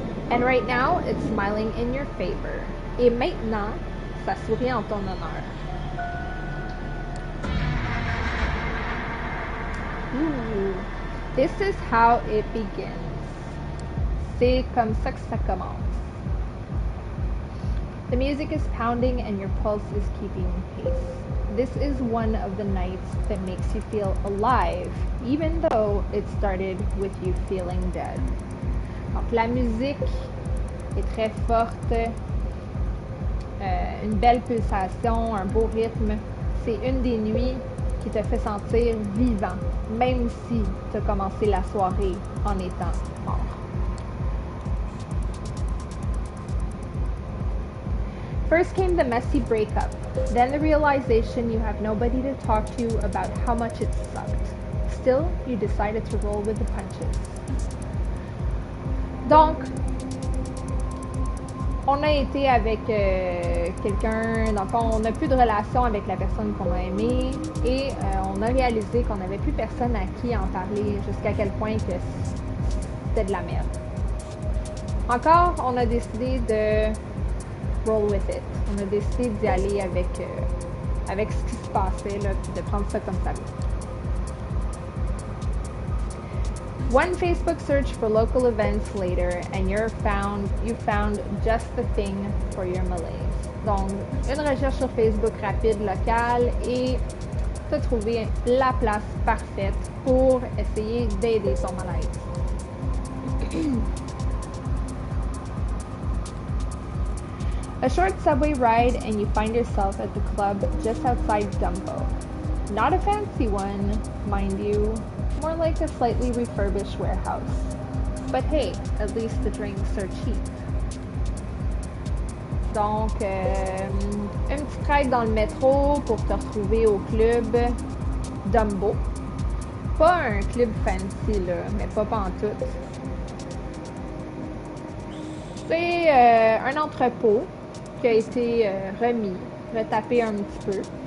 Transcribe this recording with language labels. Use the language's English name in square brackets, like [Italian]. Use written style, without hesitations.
[English] And right now, it's smiling in your favor. [French] Et maintenant, ça sourit en ton honneur. [English] Ooh, this is how it begins. [French] C'est comme ça que ça commence. [English] The music is pounding and your pulse is keeping pace. This is one of the nights that makes you feel alive, even though it started with you feeling dead. [French] Donc la musique est très forte, une belle pulsation, un beau rythme. C'est une des nuits qui te fait sentir vivant, même si tu as commencé la soirée en étant mort. [English] First came the messy breakup, then the realization you have nobody to talk to about how much it sucked. Still, you decided to roll with the punches. [French] Donc, on a été avec quelqu'un, dans le fond, on n'a plus de relation avec la personne qu'on a aimée et on a réalisé qu'on n'avait plus personne à qui en parler, jusqu'à quel point que c'était de la merde. Encore, on a décidé de [English] roll with it. [French] On a décidé d'y aller avec ce qui se passait, là, puis de prendre ça comme ça. [English] One Facebook search for local events later, and you found just the thing for your malaise. [French] Donc, une recherche sur Facebook rapide locale et tu as trouvé la place parfaite pour essayer d'aider son malaise. [English] A short subway ride and you find yourself at the club just outside Dumbo. Not a fancy one, mind you, more like a slightly refurbished warehouse. But hey, at least the drinks are cheap. [French] Donc, une petite ride dans le métro pour te retrouver au club Dumbo. Pas un club fancy, là, mais pas pantoute. C'est un entrepôt qui a été retapé un petit peu.